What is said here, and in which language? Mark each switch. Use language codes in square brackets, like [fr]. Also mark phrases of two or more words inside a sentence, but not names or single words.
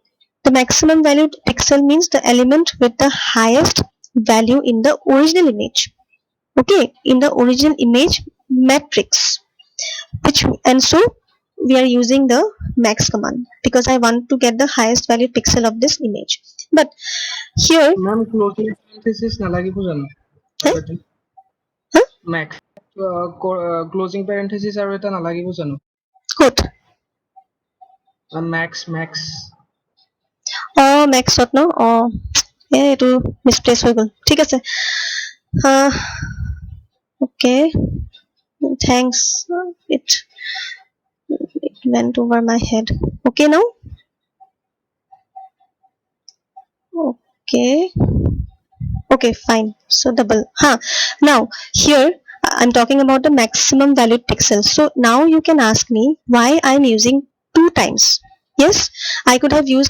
[en] The maximum valued pixel means the element with the highest value in the original image. Okay, in the original image matrix, which, and so we are using the max command because I want to get the highest value pixel of this image. But here [as] Ma'am, [en] closing parenthesis [as] নালাগি পো জানো. [en] Huh? Max. Closing parenthesis [as] আৰু এটা নালাগি পো জানো. [en] Good. max. [as] max ত ন এইটো মিছপ্লেচ হৈ গ'ল ঠিক আছে [en] okay thanks it went over my head okay now okay fine so double now here I'm talking about the maximum valued pixel so now you can ask me why I'm using 2 times yes I could have used